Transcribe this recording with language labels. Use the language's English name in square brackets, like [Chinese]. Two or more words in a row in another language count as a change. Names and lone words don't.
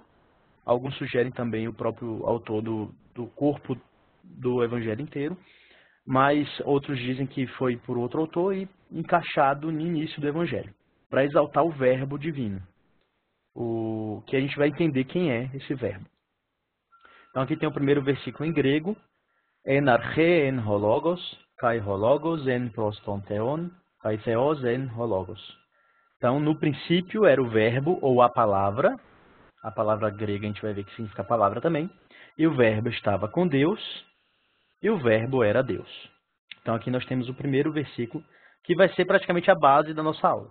[Portuguese] Alguns sugerem também o próprio autor do corpo do Evangelho inteiro, mas outros dizem que foi por outro autor e encaixado no início do Evangelho, para exaltar o verbo divino, que a gente vai entender quem é esse verbo. Então aqui tem o primeiro versículo em grego: [Greek] Εν αρχή εν ολόγος, και ολόγος εν προστοντεόν, και θεός εν ολόγος. [Portuguese] Então, no princípio era o verbo ou a palavra grega a gente vai ver que significa palavra também, e o verbo estava com Deus, e o verbo era Deus. Então aqui nós temos o primeiro versículo, que vai ser praticamente a base da nossa aula.